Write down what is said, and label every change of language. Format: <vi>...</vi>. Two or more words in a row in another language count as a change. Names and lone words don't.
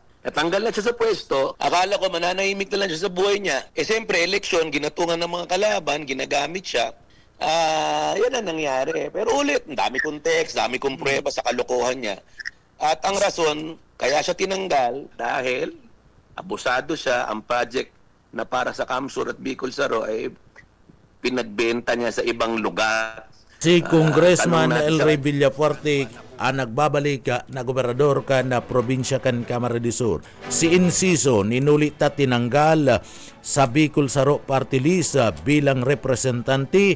<tl>Natanggal na siya sa pwesto, akala ko mananahimik na lang siya sa buhay niya. Siyempre, eleksyon, ginatungan ng mga kalaban, ginagamit siya. Yan ang nangyari. Pero ulit, dami kong text, dami kong prueba sa kalokohan niya. At ang rason, kaya siya tinanggal dahil abusado siya, ang project na para sa Kamsur at Bicol Saro ay pinagbenta niya sa ibang lugar.</tl> <bik>Si Congressman Elre Villapuerte ang nagbabalik na gobernador kan na probinsya kan Camarines Sur. Si Inciso ninuli ta tinanggal sa Bicol Saro Party List bilang representante.</bik>